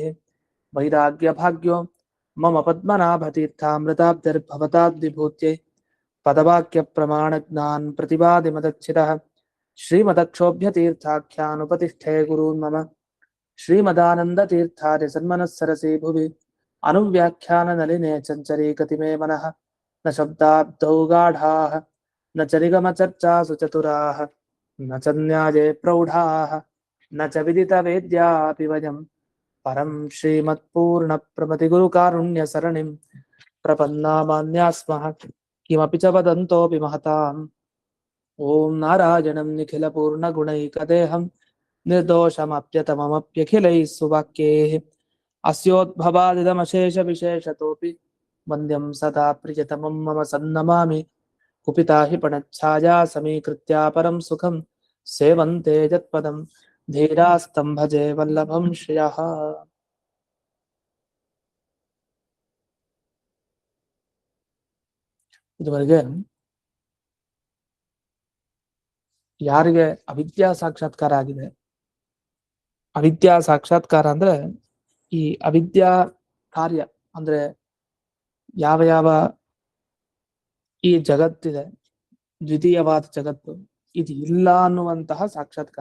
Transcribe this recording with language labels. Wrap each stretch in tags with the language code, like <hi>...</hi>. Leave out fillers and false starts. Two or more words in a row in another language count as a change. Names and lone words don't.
<sa>ವೈರಾಗ್ಯ ಭಾಗ್ಯೋ ಮಮ ಪದ್ಮನಾಭತೀರ್ಥಾಮೃತಾಬ್ಧಿರ್ಭವತಾದ್ವಿಭೂತ್ಯೈ ಪದವಾಕ್ಯ ಪ್ರಮಾಣ ಜ್ಞಾನ್ ಪ್ರತಿಪಾದಿ ಮದಚ್ಚಿತಃ ಶ್ರೀಮದಕ್ಷೋಭ್ಯತೀರ್ಥಾಖ್ಯಾನುಪತಿಷ್ಠೇ ಗುರೂನ್ ಮಮ ಶ್ರೀಮದಾನಂದತೀರ್ಥಾರ್ಯ ಸನ್ಮನಸ್ಸರಸಿ ಭುವಿ ಅನುವ್ಯಾಖ್ಯಾನ ನಲಿನೇ ಚಂಚರೀಕತಿ ಮೇ ಮನಃ ನ ಶಬ್ದಾಬ್ಧೌ ಗಾಢಾಃ ನ ಚ ನಿಗಮ ಚರ್ಚಾಸು ಚತುರಾಃ ನ ಚ ನ್ಯಾಯೇ ಪ್ರೌಢಾಃ ನ ಚ ವಿದಿತ ವೇದ್ಯಾಪಿ ವಯಂ ಪರಂ ಶ್ರೀಮತ್ಪೂರ್ಣ ಪ್ರಮತಿ ಗುರುಕಾರುಣ್ಯ ಸರಣಿಂ ಪ್ರಪನ್ನಾಮಾನ್ಯಾಸ್ಮಃ ಕಿಮಪಿ ಚ ವದಂತೋಪಿ ಮಹತಾಂ. ಓಂ ನಾರಾಯಣಂ ನಿಖಿಲ ಪೂರ್ಣ ಗುಣೈಕದೇಹಂ ನಿರ್ದೋಷಮಪ್ಯತಮಮಪ್ಯಖಿಲೈಃ ಸುವಾಕ್ಯೈಃ ಅಸ್ಯೋದ್ಭವಾದಿದಮಶೇಷ ವಿಶೇಷತೋಪಿ ವಂದ್ಯಂ ಸದಾ ಪ್ರಿಯತಮಂ ಮಮ ಸನ್ನಮಾಮಿ. ಕುಪಿತಾ ಹಿ ಪಣಚ್ಛಾಯಾ ಸಮೀಕೃತ್ಯ ಪರಂ ಸುಖಂ ಸೇವಂತೆ ಯತ್ಪದಂ ಧೀರಾಸ್ತಂ ಭಜೆ ವಲ್ಲಭಂ ಶ್ರಿಯಃ.</sa> <kn>ಇದುವರೆಗೆ ಯಾರಿಗೆ ಅವಿದ್ಯಾ ಸಾಕ್ಷಾತ್ಕಾರ ಆಗಿದೆ, ಅವಿದ್ಯಾ ಸಾಕ್ಷಾತ್ಕಾರ ಅಂದ್ರೆ ಈ ಅವಿದ್ಯಾ ಕಾರ್ಯ ಅಂದ್ರೆ ಯಾವ ಯಾವ ಈ ಜಗತ್ತಿದೆ, ದ್ವಿತೀಯವಾದ ಜಗತ್ತು ಇದು ಇಲ್ಲ ಅನ್ನುವಂತಹ ಸಾಕ್ಷಾತ್ಕಾರ.</kn>